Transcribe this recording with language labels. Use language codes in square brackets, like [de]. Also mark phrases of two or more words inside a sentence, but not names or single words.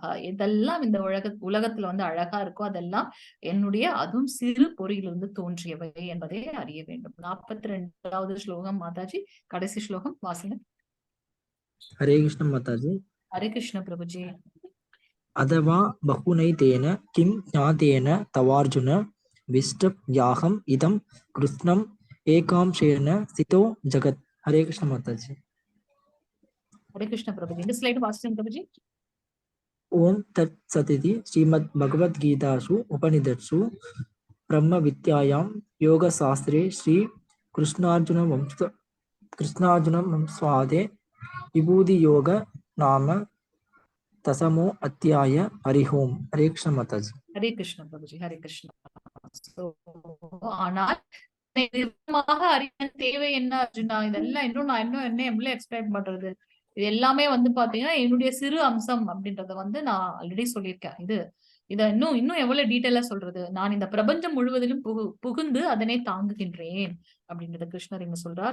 [ta] எதெல்லாம் இந்த உலகத்துல வந்து அழகா இருக்கோ அதெல்லாம் என்னுடைய அதுவும் சிறு பொறியிலிருந்து தோன்றியவை என்பதை அறிய வேண்டும். 42வது ஸ்லோகம் மாதாஜி, கடைசி ஸ்லோகம் வாசிங்க. ஹரே கிருஷ்ண மாதாஜி. ஹரே கிருஷ்ண பிரபுஜி. [sa] अथवा बहुनैतेन किं ज्ञातेन तवार्जुन विष्टव्याहम् इदं कृष्णम् एकांशेन स्थितो जगत्. हरे कृष्ण माताजी. हरे कृष्ण प्रभुजी. [ta] இந்த ஸ்லைட் வாசிச்சேன் பிரபுஜி. [sa] ओम तत्सदिति श्रीमद् भगवद्गीतासु उपनिषत्सु ब्रह्मविद्यायां योगशास्त्रे श्री कृष्णार्जुन संवादे विभूति योग नाम दशमो अध्याय. हरि ओम. हरे कृष्ण माताजी. हरे कृष्ण प्रभुजी. हरे कृष्ण. [ta] ஆனால் நிஜமாக அறிய தேவை என்ன அர்ஜுனா? இதெல்லாம் இன்னும் நான் என்ன எவ்வளவு எக்ஸ்பிளைன் பண்றது? இது எல்லாமே வந்து பாத்தீங்கன்னா என்னுடைய சிறு அம்சம் அப்படின்றத வந்து நான் ஆல்ரெடி சொல்லியிருக்கேன். இத இன்னும் எவ்வளவு டீட்டெயிலா சொல்றது? நான் இந்த பிரபஞ்சம் முழுவதிலும் புகுந்து அதனை தாங்குகின்றேன் அப்படின்றத கிருஷ்ணர் இங்க சொல்றார்.